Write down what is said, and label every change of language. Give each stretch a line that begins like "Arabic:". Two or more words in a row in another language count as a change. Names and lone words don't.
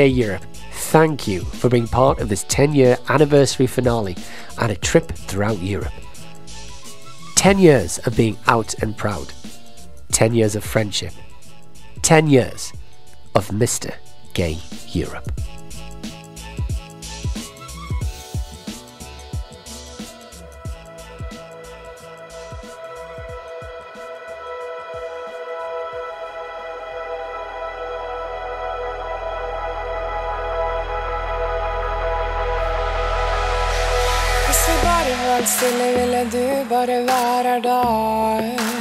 English: Gay Europe, thank you for being part of this 10-year anniversary finale and a trip throughout Europe. 10 years of being out and proud. 10 years of friendship. 10 years of Mr. Gay Europe.
Norwegian: Hvis vi bare holdt stille, ville du bare være der.